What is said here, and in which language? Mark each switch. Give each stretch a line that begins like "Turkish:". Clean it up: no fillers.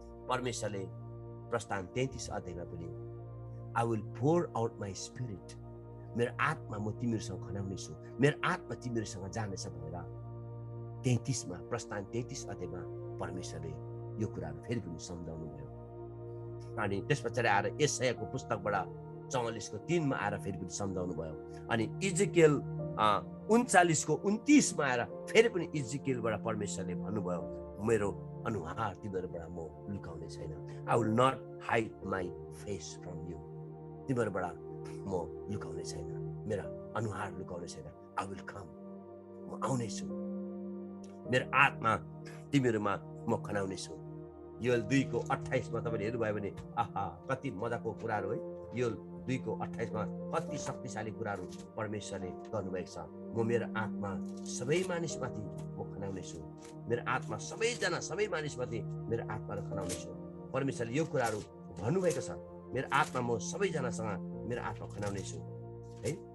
Nepali: परमेश्वरले प्रस्थान 33 अध्यायमा पनि
English: I will pour out my spirit,
Nepali: मेरो आत्मा म तिमीहरूसँग खनाउने छु, मेरो आत्मा तिमीहरूसँग जानेछ भनेर 33 मा प्रस्थान 33 अध्यायमा परमेश्वरले यो कुराहरू फेरि पनि सम्झाउनु भयो। अनि त्यस पछाडि आएर यशायाको पुस्तकबाट 44 को 3 मा आएर फेरि पनि सम्झाउनु भयो। अनि इजिकेल 39 को 29 मा आएर फेरि पनि इजिकियलबाट परमेश्वरले भन्नुभयो, मेरो अनुहार तिमीहरूबाट म लुकाउने छैन।
English: I will not hide my face from you.
Nepali: तिमीहरूबाट म लुकाउने छैन, मेरा अनुहार लुकाउने छैन।
English: I will come,
Nepali: म आउनेछु। मेरो आत्मा तिमीहरूमा म खनाउनेछु। योएल 2 को 28 मा तपाईँले हेर्नुभयो भने आहा कति मजाको कुराहरू है। योएल 2 को 28 मा कति शक्तिशाली कुराहरू परमेश्वरले गर्नुभएको छ। म मेरो आत्मा सबै मानिसमाथि म खनाउनेछु। मेरो आत्मा सबै मानिसमाथि मेरो आत्मा खनाउनेछु। परमेश्वरले यो कुराहरू भन्नुभएको छ। मेरो आत्मा म सबैजनासँग मेरो आत्मा खनाउनेछु है।